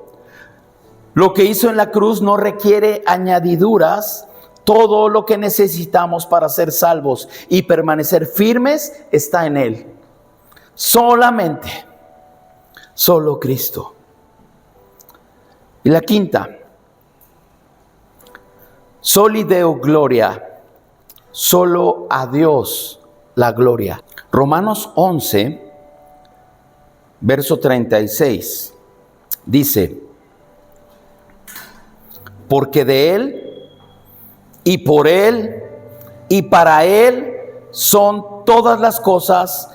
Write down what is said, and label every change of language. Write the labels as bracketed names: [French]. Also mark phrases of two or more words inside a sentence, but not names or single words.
[Spanish] Lo que hizo en la cruz no requiere añadiduras. Todo lo que necesitamos para ser salvos y permanecer firmes está en Él. Solamente, solo Cristo. Y la quinta, [Latin] soli Deo gloria, [Spanish] solo a Dios la gloria. Romanos 11, verso 36, dice: porque de Él, y por Él, y para Él son todas las cosas.